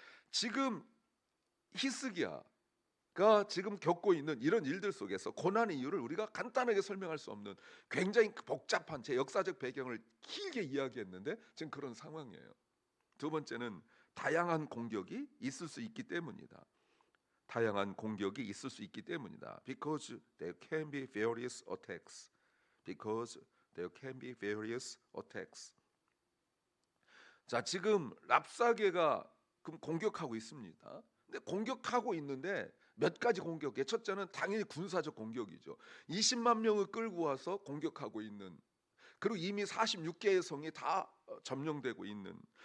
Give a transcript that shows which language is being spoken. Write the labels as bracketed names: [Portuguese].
[Korean] 지금 히스기야가 지금 겪고 있는 이런 일들 속에서 고난의 이유를 우리가 간단하게 설명할 수 없는 굉장히 복잡한 제 역사적 배경을 길게 이야기했는데 지금 그런 상황이에요. 두 번째는 다양한 공격이 있을 수 있기 때문이다. 다양한 공격이 있을 수 있기 때문이다. [English] Because there can be various attacks. Because there can be various attacks. [Korean] 자, 지금 랍사게가 그럼 공격하고 있습니다. 근데 공격하고 있는데 몇 가지 공격이에요. 첫째는 당연히 군사적 공격이죠. 20만 명을 끌고 와서 공격하고 있는, 그리고 이미 46개의 성이 다 점령되고 있는.